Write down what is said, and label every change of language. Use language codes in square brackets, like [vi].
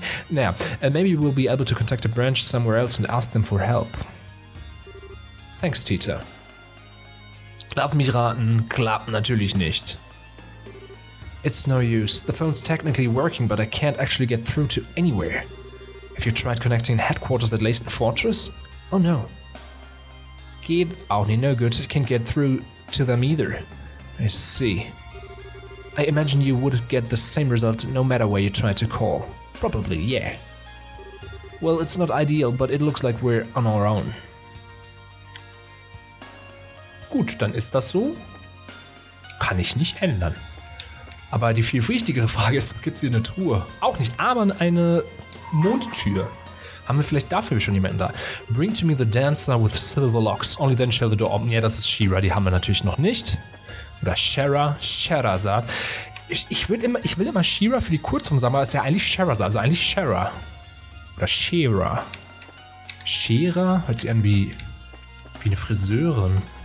[en] Now, maybe we'll be able to contact a branch somewhere else and ask them for help. Thanks, Tita. [de] Lass mich raten, klappt natürlich nicht. [en] It's no use. The phone's technically working, but I can't actually get through to anywhere. Have you tried connecting headquarters at Leyston Fortress? Oh no. [de] Geht auch nicht, [en] no good. Can't get through to them either. I see. I imagine you would get the same result no matter where you try to call. Probably, yeah. Well, it's not ideal, but it looks like we're on our own. [de] Gut, dann ist das so. Kann ich nicht ändern. Aber die viel wichtigere Frage ist, gibt es hier eine Truhe? Auch nicht, aber eine Mondtür. Haben wir vielleicht dafür schon jemanden da? [en] Bring to me the dancer with silver locks. Only then shall the door open. [de] Ja, das ist She-Ra, die haben wir natürlich noch nicht. Oder Scheherazade. Ich will immer She-Ra für die Kurzform sagen, aber es ist ja eigentlich Scheherazade, also eigentlich Shera. Oder Shera. Shera hört sich an wie eine Friseurin.